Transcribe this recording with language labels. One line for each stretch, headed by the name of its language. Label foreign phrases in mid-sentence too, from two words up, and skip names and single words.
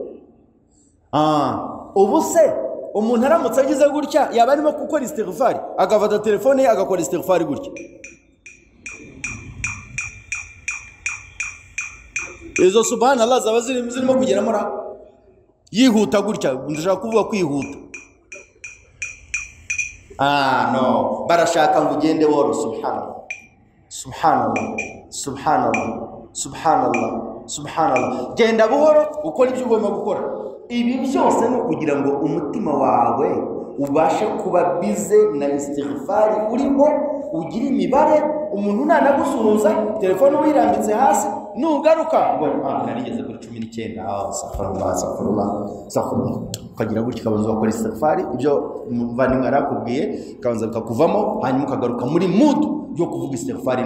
Kinyarwanda: Ubu se umuntu aramutse agize gutya yaba arimo gukora istighfari agafata telefone ye agakora istighfari gutya, izo subhanallah zaba zirimo kugera muri yihuta gutya. Ndashaka kuvuga kwihuta. No, barashaka ngo ugende woro
Arabic: سبحان الله سبحان الله,
Kinyarwanda: genda buhoro ukora ibyo ugomba gukora. Ibi byose ni kugira ngo umutima wawe ubashe kuba bize na istighfari urimo ugira imibare. Umuntu nanagusuhuza telefone wirambitse hasi nugaruka ngo narigeze kuri 19 safurullah ukagira gutya kabanza gukora istighfari ibyo muvandimwe arakubwiye kabanza bikakuvamo, hanyuma ukagaruka muri mood yo kuvuga istighfari.